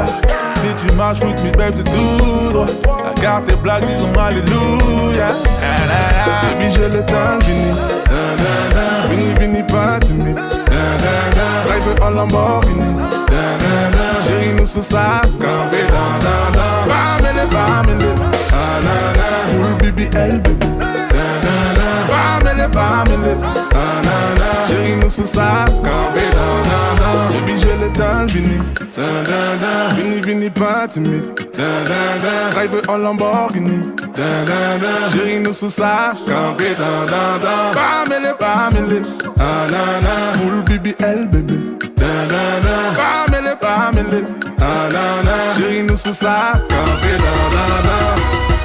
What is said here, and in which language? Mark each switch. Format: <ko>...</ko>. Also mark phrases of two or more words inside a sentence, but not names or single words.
<fr>Si tu marches</fr> <en>with me babe</en> <fr>c'est tout droit. La carte est blague disons alléluia. La, la, la. Baby j'ai le temps fini. Da, da, da. Vini vini pas timide. Da, da, da. Drive en Lamborghini. Da, da, da. Chérie nous sous sa campé. Da, da, da. Bamele bamele. Ah, na, na.</fr> <en>Full BBL baby. Da, da, da. Bamele bamele. Ah, na, na.</en> <fr>Chérie nous sous sa campé. Da, da, da. Baby j'ai le temps vini. Da, da, da. Vini vini pas timide. Da, da, da. Drive en Lamborghini. Da, da, da. Chérie nous sous sa campé. Da, da, da. Bamele bamele. Ah, na, na.</fr> <en>Full BBL baby. Da, da, da. Bamele bamele. Ah, na, na.</en> <fr>Chérie nous sous sa campé. Da, da, da.</fr>